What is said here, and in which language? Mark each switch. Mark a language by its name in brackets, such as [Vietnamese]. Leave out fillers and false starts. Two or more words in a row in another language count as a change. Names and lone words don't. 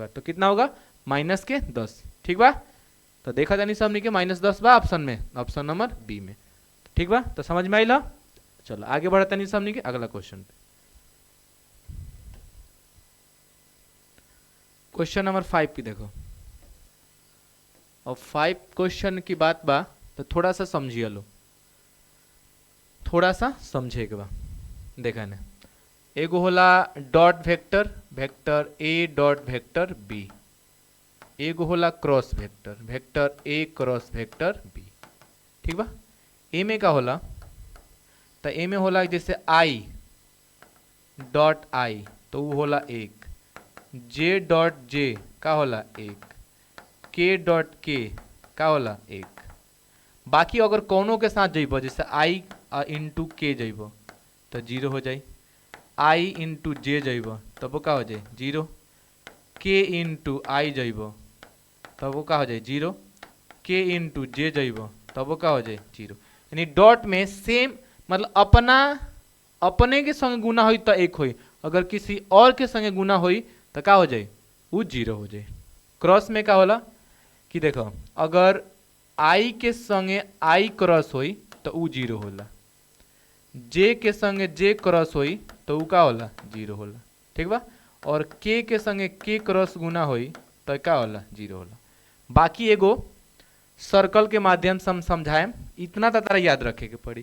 [Bhojpuri] तो कितना होगा, माइनस के 10, ठीक बा। तो देखा जानी सबने के -10 बा ऑप्शन में, [English] option number B [Bhojpuri] में, ठीक बा। तो समझ में आइला। चलो आगे बढ़ता नहीं सबने के अगला क्वेश्चन पे। [English] question number 5 [Bhojpuri] की देखो, और 5 क्वेश्चन की बात बा तो थोड़ा सा समझिए लो, थोड़ा सा समझे के बा। देखा ना, एगो होला [English] dot vector, vector a dot vector b, [Bhojpuri] एगो होला [English] cross vector, vector a cross vector b, [Bhojpuri] ठीक बा। a में का होला, तो a में होला जैसे [English] i dot i, [Bhojpuri] तो वो होला 1, [English] j dot j [Bhojpuri] का होला 1, [English] k dot k [Bhojpuri] का होला 1। बाकी अगर कोनो के साथ जइबो, जैसे [English] i into k [Bhojpuri] जइबो तो 0 हो जाई, [English] i into j [Bhojpuri] जइबो तब वो का हो जाए 0, [English] k into i [Bhojpuri] जइबो तब वो का हो जाए 0, [English] k into j [Bhojpuri] जइबो तब वो का हो जाए 0। यानी डॉट में सेम, मतलब अपने के संग गुना होई तो 1 होई, अगर किसी और के संगे गुना होई तो का हो जाए, वो 0 हो जाए। क्रॉस में का होला कि देखो, अगर i के संगे i क्रॉस होई तो उ 0 होला, j के संगे j क्रॉस होई तो उ का होला 0 होला, ठीक बा। और k के संगे k क्रॉस गुना होई तो का होला 0 होला। बाकी एगो सर्कल के माध्यम से हम समझाएं, इतना तो तारा याद रखे के पड़ी।